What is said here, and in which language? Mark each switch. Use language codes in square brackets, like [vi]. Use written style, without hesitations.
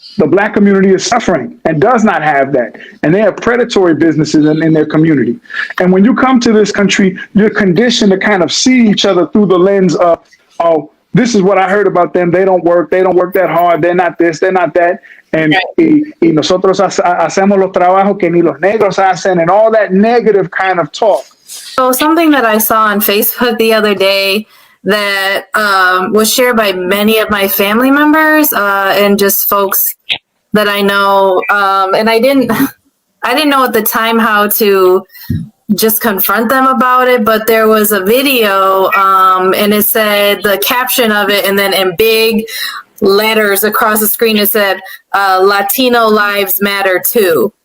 [en] The black community is suffering and does not have that. And they have predatory businesses in their community. And when you come to this country, you're conditioned to kind of see each other through the lens of, oh, this is what I heard about them. They don't work that hard. They're not this, they're not that. And [es] y nosotros hacemos los trabajos que ni los negros hacen, [en] and all that negative kind of talk. So something that I saw on Facebook the other day that was shared by many of my family members and just folks that I know, and I didn't know at the time how to just confront them about it, but there was a video and it said, the caption of it, and then in big letters across the screen it said, Latino lives matter too.